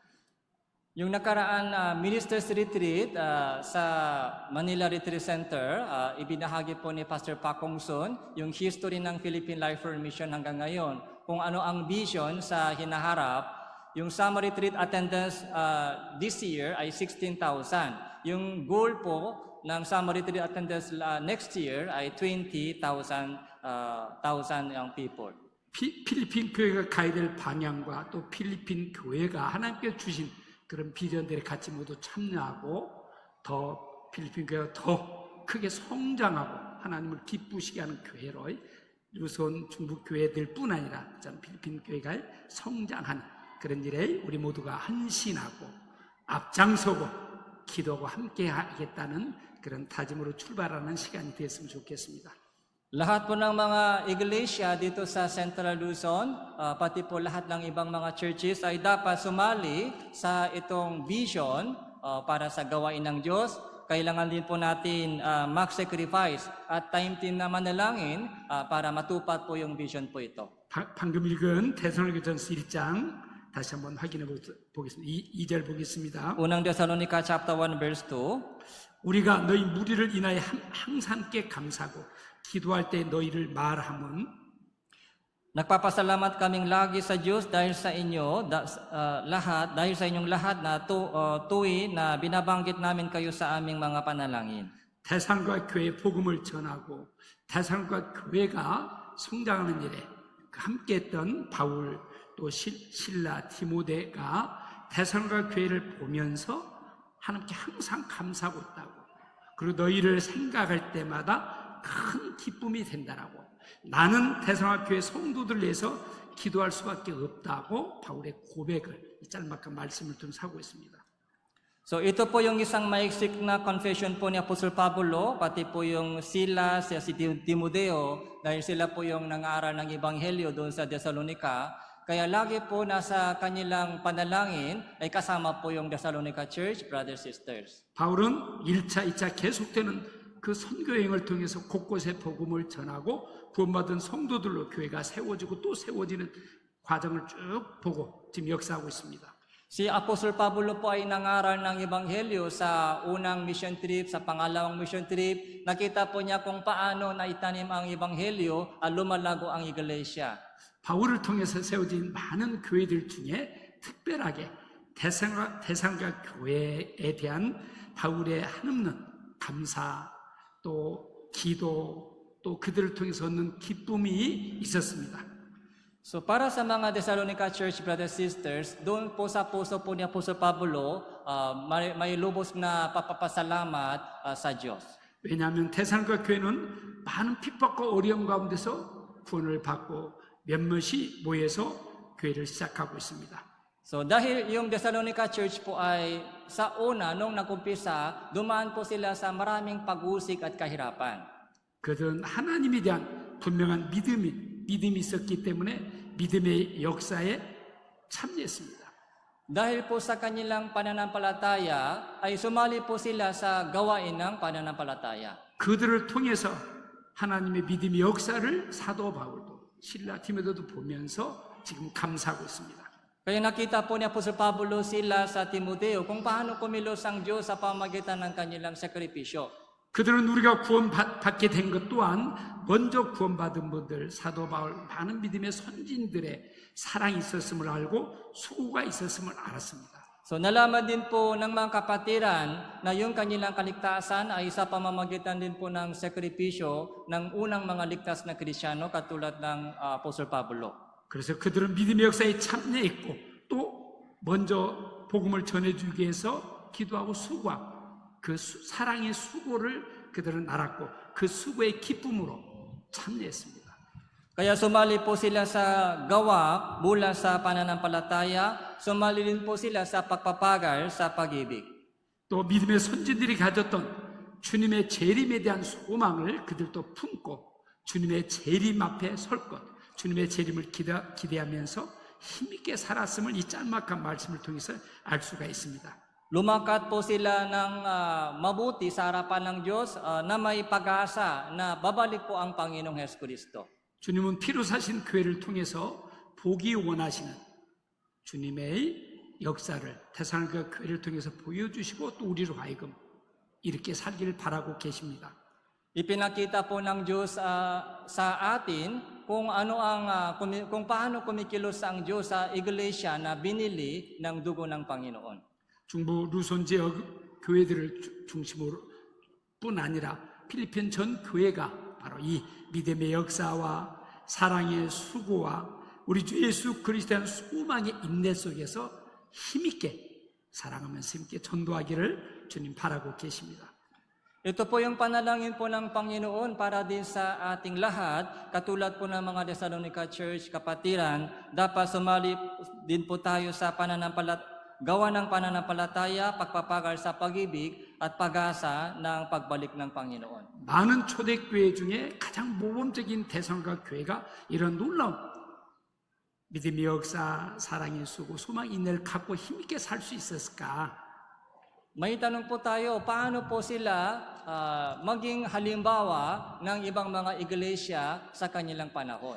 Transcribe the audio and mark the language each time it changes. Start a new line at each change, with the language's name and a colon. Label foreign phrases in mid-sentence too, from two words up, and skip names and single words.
Filipino: Yung nakaraan Ministers Retreat sa Manila Retreat Center, ibinahagi po ni Pastor Pakong Sun yung history ng Philippine Lifer Mission hanggang ngayon. Kung ano ang vision sa hinaharap, yung
English: summer retreat attendance this year
Filipino: ay 16,000. Yung goal po ng
English: summer retreat attendance next year
Filipino: ay 20,000
English: young people.
Korean: 필리핀 교회가 가야 될 방향과 또 필리핀 교회가 하나님께 주신 그런 비전들에 같이 모두 참여하고 더 필리핀 교회가 더 크게 성장하고 하나님을 기쁘시게 하는 교회로 루손 중국 교회들 뿐 아니라 전 필리핀 교회가 성장하는 그런 일에 우리 모두가 헌신하고 앞장서고 기도하고 함께 하겠다는 그런 다짐으로 출발하는 시간이 됐으면 좋겠습니다.
Filipino: Lahat po ng mga iglesia dito sa Central Luzon, pati po lahat ng ibang mga churches ay dapat sumali sa itong vision para sa gawain ng Diyos. Kailangan din po natin mag-sacrifice at time din na manalangin para matupad po yung vision po ito.
Korean: 방금 읽은 데살로니가전서 1장 다시 한번 확인해 보겠습니다. 2절 보겠습니다.
Filipino: Unang Thessalonica
English: chapter 1 verse 2.
Korean: 우리가 너희 무리를 인하여 항상 함께 감사하고 기도할 때 너희를 말함은
Filipino: Nagpapasalamat kaming lagi sa Diyos dahil sa inyo dahil sa inyong lahat na tuwi na binabanggit namin kayo sa aming mga panalangin.
Korean: 대산과 교회 복음을 전하고 대산과 교회가 성장하는 일에 함께했던 바울 또 실라 디모데가 대산과 교회를 보면서 하나님께 항상 감사하고 있다고 그리고 너희를 생각할 때마다 큰 기쁨이 된다라고 나는 대성학 교회 성도들을 위해서 기도할 수밖에 없다고 바울의 고백을 이 짤막한 말씀을 통해서 하고 있습니다.
Filipino: So ito po yung isang maiksik na confession po ni Apostol Pablo, pati po yung Silas, si Timoteo, dahil sila po yung nangaral ng Ebanghelyo doon sa Thessalonica. Kaya lagi po nasa kanilang panalangin ay kasama po yung Thessalonica Church,
English: brothers, sisters.
Korean: 바울은 1차, 2차 계속되는 그 선교행을 통해서 곳곳에 복음을 전하고 구원받은 성도들로 교회가 세워지고 또 세워지는 과정을 쭉 보고 지금 역사하고 있습니다.
Filipino: Si Apostol Pablo po ay nangaral ng Ebanghelyo sa unang
English: mission trip,
Filipino: sa pangalawang
English: mission trip.
Filipino: Nakita po niya kung paano naitanim ang Ebanghelyo at lumalago ang iglesia.
Korean: 바울을 통해서 세워진 많은 교회들 중에 특별하게 대상과 교회에 대한 바울의 한없는 감사 또 기도 또 그들을 통해서 얻는 기쁨이 있었습니다.
Filipino: So para sa mga Thessalonica Church
English: brothers sisters,
Filipino: doon po sa puso po ni Apostol Pablo may lubos na papapasalamat sa Diyos.
Korean: 왜냐하면 데살로니가 교회는 많은 핍박과 어려움 가운데서 구원을 받고 몇몇이 모여서 교회를 시작하고 있습니다.
Filipino: So dahil yung Thessalonica Church po ay sa una, nung nagumpisa, dumaan po sila sa maraming pag-usik at kahirapan.
Korean: 그들은 하나님에 대한 분명한 믿음이 있었기 때문에 믿음의 역사에 참여했습니다.
Filipino: Dahil po sa kanilang pananampalataya, ay sumali po sila sa gawain ng pananampalataya.
Korean: 그들을 통해서 하나님의 믿음의 역사를 사도 바울도 실라 디모데도 보면서 지금 감사하고 있습니다.
Filipino: Kaya nakita po ni Apostol Pablo sila sa Timoteo kung paano kumilos ang Diyos sa pamagitan ng kanilang sakripisyo.
Korean: 그들은 우리가 구원받게 된 것 또한 먼저 구원받은 분들 사도 바울 많은 믿음의 선진들의 사랑이 있었음을 알고 수고가 있었음을 알았습니다.
Filipino: So nalaman din po ng mga kapatiran na yung kanilang kaligtasan ay sa pamamagitan din po ng sakripisyo ng unang mga ligtas na Kristiyano katulad ng Apostol Pablo.
Korean: 그래서 그들은 믿음의 역사에 참여했고 또 먼저 복음을 전해주기 위해서 기도하고 수고하고 그 사랑의 수고를 그들은 알았고 그 수고의 기쁨으로 참여했습니다.
Filipino: Kaya sumali po sila sa gawa mula sa pananampalataya, sumali din po sila sa pagpapagal sa pag-ibig.
Korean: 또 믿음의 선진들이 가졌던 주님의 재림에 대한 소망을 그들도 품고 주님의 재림 앞에 설 것, 주님의 재림을 기대하면서 힘있게 살았음을 이 짤막한 말씀을 통해서 알 수가 있습니다.
Filipino: Lumakat po sila ng mabuti sa harapan ng Diyos na may pag-asa na babalik po ang Panginoong Hesukristo.
Korean: 주님은 피로 사신 교회를 통해서 보기 원하시는 주님의 역사를 데살로니가 교회를 통해서 보여주시고 또 우리로 하여금 이렇게 살기를 바라고 계십니다.
Filipino: Ipinakita po ng Diyos sa atin kung kung paano kumikilos ang Diyos sa iglesia na binili ng dugo ng Panginoon.
Korean: 중부 루손 지역 교회들을 중심으로 뿐 아니라 필리핀 전 교회가 바로 이 믿음의 역사와 사랑의 수고와 우리 주 예수 그리스도의 소망의 인내 속에서 힘있게 사랑하면서 힘있게 전도하기를 주님 바라고 계십니다.
Filipino: Ito po yung panalangin po ng Panginoon para din sa ating lahat, katulad po ng mga Thessalonica Church kapatiran, dapat sumali din po tayo sa gawa ng pananampalataya, pagpapagal sa pag-ibig at pag-asa ng pagbalik ng Panginoon.
Korean: 많은 초대교회 중에 가장 모범적인 데살로니가 교회가 이런 놀라운 믿음의 역사, 사랑의 수고, 소망 인내를 갖고 힘있게 살 수 있었을까?
Filipino: May tanong po tayo, paano po sila maging halimbawa ng ibang mga iglesia sa kanilang panahon?